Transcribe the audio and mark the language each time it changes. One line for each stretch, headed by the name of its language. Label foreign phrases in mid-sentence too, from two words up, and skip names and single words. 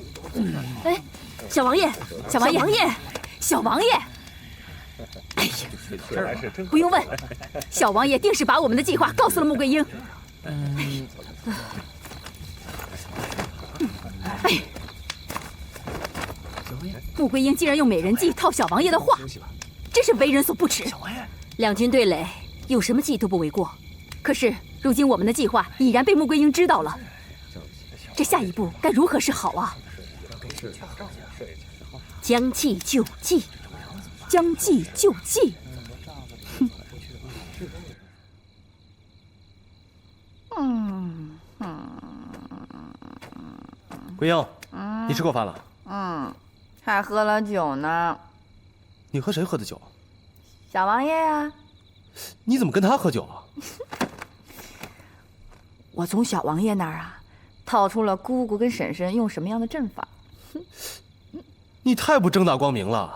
Chinese: 哎，小王爺，小王爺，小王爺！哎呀，不用問，小王爺定是把我們的計劃告訴了穆桂英。哎，穆桂英竟然用美人計套小王爺的話，真是為人所不齒。兩軍對壘，有什麼計都不為過。可是如今我們的計劃已然被穆桂英知道了，這下一步該如何是好啊？將計就計，將計就計。桂英，你吃過飯了？還喝了酒呢。你和誰喝的酒？小王爺呀。你怎麼跟他喝酒啊？我從小王爺那兒啊，套出了姑姑跟嬸嬸用什麼樣的陣法。你太不正大光明了。